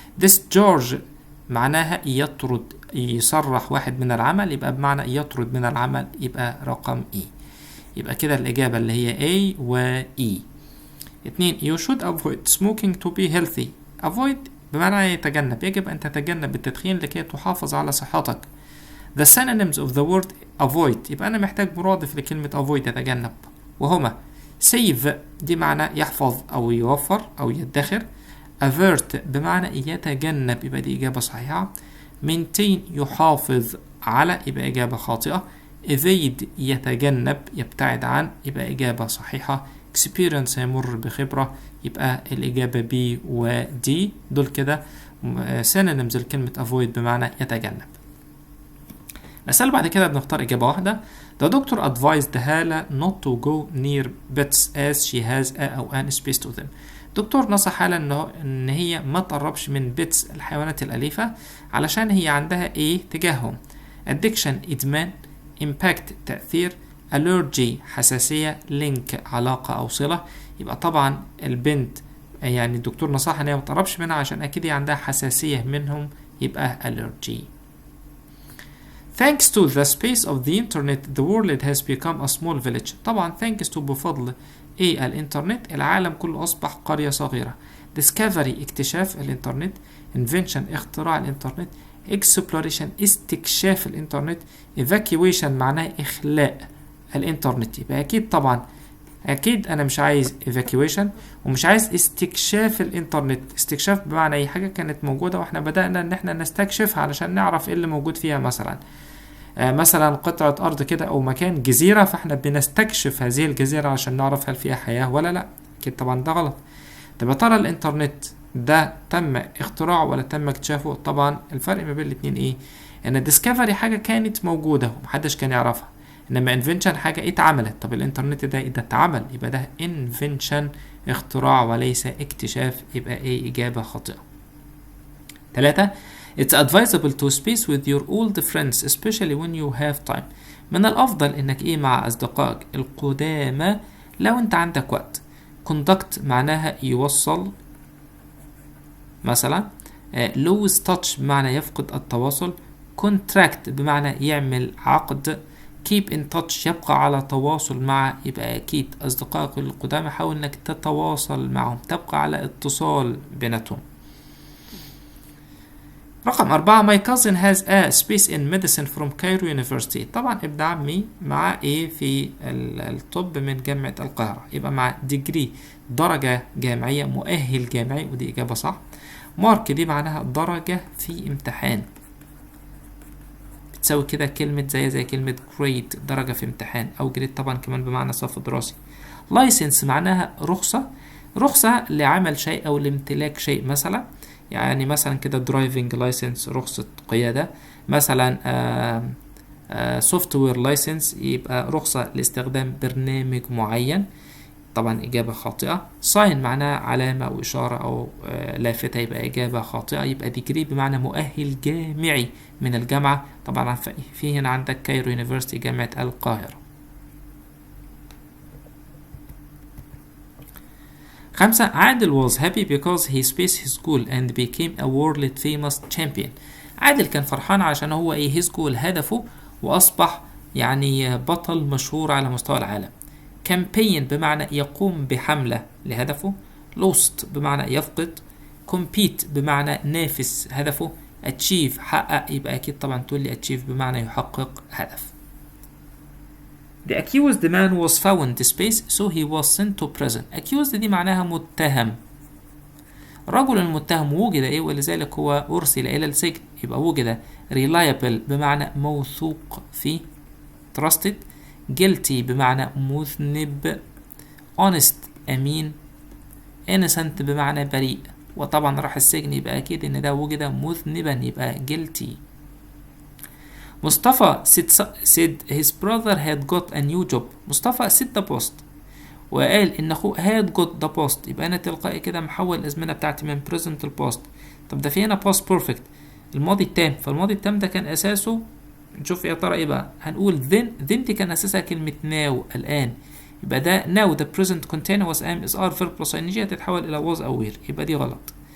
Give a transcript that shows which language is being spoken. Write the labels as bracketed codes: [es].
[ar] discharge معناها يطرد، يصرح واحد من العمل، يبقى بمعنى يطرد من العمل، يبقى رقم E. يبقى كده الإجابة اللي هي A و E. 2. [en] You should avoid smoking to be healthy. [ar] avoid بمعنى يتجنب، يجب أن تتجنب التدخين لكي تحافظ على صحتك. [en] The synonyms of the word avoid، [ar] يبقى أنا محتاج مرادف لكلمة avoid يتجنب، وهما save دي معنى يحفظ أو يوفر أو يدخر. avert بمعنى يتجنب، يبقى دي إجابة صحيحة. maintain يحافظ على، يبقى إجابة خاطئة. evade يتجنب يبتعد عن، يبقى إجابة صحيحة. experience يمر بخبرة، يبقى الإجابة B و D. دول كده synonyms لكلمة avoid بمعنى يتجنب. الأسئلة بعد كده بنختار إجابة واحدة. [en] The doctor advised هالة not to go near pets as she has a أو an space to them. [ar] دكتور نصح هالة إن هي ما تقربش من بيتس الحيوانات الأليفة علشان هي عندها إيه تجاههم. addiction إدمان، impact تأثير، allergy حساسية، link علاقة أو صلة. يبقى طبعا البنت يعني الدكتور نصحها إن هي ما تقربش منها عشان أكيد هي عندها حساسية منهم، يبقى allergy. [en] Thanks to the space of the internet the world has become a small village. [ar] طبعا thanks to بفضل ايه الانترنت العالم كله اصبح قرية صغيرة. discovery اكتشاف الانترنت، invention اختراع الانترنت، exploration استكشاف الانترنت، evacuation معناه اخلاء الانترنت. يبقى اكيد طبعا اكيد انا مش عايز evacuation ومش عايز استكشاف الانترنت. استكشاف بمعنى اي حاجة كانت موجودة واحنا بدأنا ان احنا نستكشفها علشان نعرف ايه اللي موجود فيها، مثلا قطعة أرض كده أو مكان جزيرة، فإحنا بنستكشف هذه الجزيرة عشان نعرف هل فيها حياة ولا لأ. أكيد طبعا ده غلط. طب يا ترى الإنترنت ده تم اختراعه ولا تم اكتشافه؟ طبعا الفرق ما بين الاتنين إيه؟ إن discovery حاجة كانت موجودة ومحدش كان يعرفها، إنما invention حاجة اتعملت. طب الإنترنت ده اتعمل، يبقى ده invention اختراع وليس اكتشاف، يبقى إيه إجابة خاطئة. 3. [en] It's advisable to speak with your old friends especially when you have time. [ar] من الأفضل إنك إيه مع أصدقائك القدامى لو أنت عندك وقت. conduct معناها يوصل مثلا. lose touch بمعنى يفقد التواصل. contract بمعنى يعمل عقد. keep in touch يبقى على تواصل مع، يبقى أكيد أصدقائك القدامى حاول إنك تتواصل معهم، تبقى على اتصال بيناتهم. رقم 4. [en] My cousin has a space in medicine from Cairo University. [ar] طبعا ابن عمي مع ايه في الطب من جامعة القاهرة، يبقى مع degree درجة جامعية، مؤهل جامعي، ودي إجابة صح. مارك دي معناها درجة في امتحان، بتساوي كده كلمة زي كلمة grade درجة في امتحان، أو grade طبعا كمان بمعنى صف دراسي. license معناها رخصة لعمل شيء أو لامتلاك شيء، مثلا يعني مثلا كده driving license رخصة قيادة، مثلا software license يبقى رخصة لاستخدام برنامج معين، طبعا إجابة خاطئة. sign معناها علامة أو إشارة أو لافتة، يبقى إجابة خاطئة. يبقى degree بمعنى مؤهل جامعي من الجامعة، طبعا في هنا عندك كايرو يونيفرسيتي جامعة القاهرة. 5. [en] عادل was happy because he spaced his goal and became a world famous champion. [ar] عادل كان فرحان عشان هو [en] his goal [ar] هدفه وأصبح يعني بطل مشهور على مستوى العالم. campaign بمعنى يقوم بحملة لهدفه. lost بمعنى يفقد. compete بمعنى نافس هدفه. achieve حقق، يبقى أكيد طبعا تقول لي achieve بمعنى يحقق هدف. [en] The accused man was found space so he was sent to prison. [ar] accused دي معناها متهم. الرجل المتهم وجد ولذلك هو أرسل إلى السجن، يبقى وجد. reliable بمعنى موثوق فيه. [en] trusted. [ar] guilty بمعنى مذنب. honest أمين. innocent بمعنى بريء، وطبعا راح السجن يبقى أكيد إن ده وجد مذنبا، يبقى guilty. [en] مصطفى said his brother had got a new job. [ar] مصطفى [en] said the post [ar] وقال إن أخوه [en] had got the post، [ar] يبقى أنا تلقائي كده محول الأزمنة بتاعتي من present ل past. طب ده في هنا past perfect الماضي التام، فالماضي التام ده كان أساسه، نشوف يا ترى إيه بقى. هنقول then دي كان أساسها كلمة now الآن، يبقى ده [en] now the present continuous am is are verb plus ing [ar] هتتحول إلى was أو were، يبقى دي غلط.